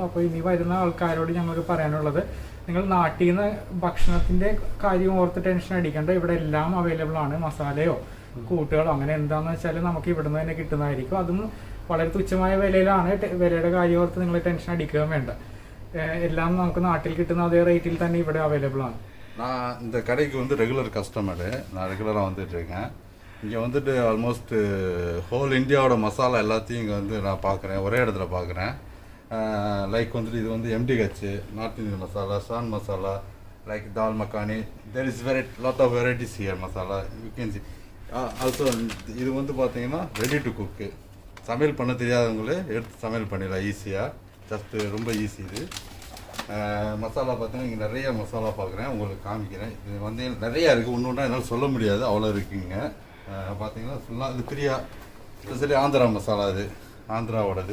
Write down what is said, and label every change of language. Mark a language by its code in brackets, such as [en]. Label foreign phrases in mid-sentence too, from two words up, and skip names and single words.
[ml] അപ്പോൾ ഇനി വരുന്ന ആൾക്കാരോട് ഞങ്ങൾക്ക് പറയാനുള്ളത്, നിങ്ങൾ നാട്ടിൽ നിന്ന് ഭക്ഷണത്തിൻ്റെ കാര്യം ഓർത്ത് ടെൻഷൻ അടിക്കേണ്ട. ഇവിടെ എല്ലാം അവൈലബിൾ ആണ്. മസാലയോ കൂട്ടുകളോ അങ്ങനെ എന്താണെന്ന് വെച്ചാൽ നമുക്ക് ഇവിടുന്ന് തന്നെ കിട്ടുന്നതായിരിക്കും. അതും വളരെ തുച്ഛമായ വിലയിലാണ്. വിലയുടെ കാര്യം ഓർത്ത് നിങ്ങൾ ടെൻഷൻ അടിക്കുകയും വേണ്ട. [ta] எல்லாம் நமக்கு நாட்டில் கிட்டுன அதே ரேட்டில் தான் ഇവിടെ அவைலபிள் ആണ്. நான் இந்த கடைக்கு வந்து [en] regular customer. [ta] நான் ரெகுலராக வந்துட்டுருக்கேன். இங்கே வந்துட்டு [en] almost whole [ta] இந்தியாவோட மசாலா எல்லாத்தையும் இங்கே வந்து நான் பார்க்குறேன், ஒரே இடத்துல பார்க்குறேன். லைக் வந்துட்டு இது வந்து MDH, [en] North Indian [ta] மசாலா, சான் மசாலா, லைக் தால் மக்கானி. [en] There is lot of varieties here masala you can see. [ta] ஆல்சோ இது வந்து பார்த்தீங்கன்னா [en] ready to cook. [ta] சமையல் பண்ண தெரியாதவங்களே எடுத்து சமையல் பண்ணிடலாம் ஈஸியாக. ஜஸ்ட்டு ரொம்ப ஈஸி இது. மசாலா பார்த்தீங்கன்னா இங்கே நிறைய மசாலா பார்க்குறேன், உங்களுக்கு காமிக்கிறேன். இது வந்து நிறையா இருக்குது, ஒன்று ஒன்றா என்னால் சொல்ல முடியாது, அவ்வளோ இருக்குங்க. பார்த்தீங்கன்னா ஃபுல்லாக இது பிரியா, ஸ்பெஷலி ஆந்திரா மசாலா, இது ஆந்திராவோடது.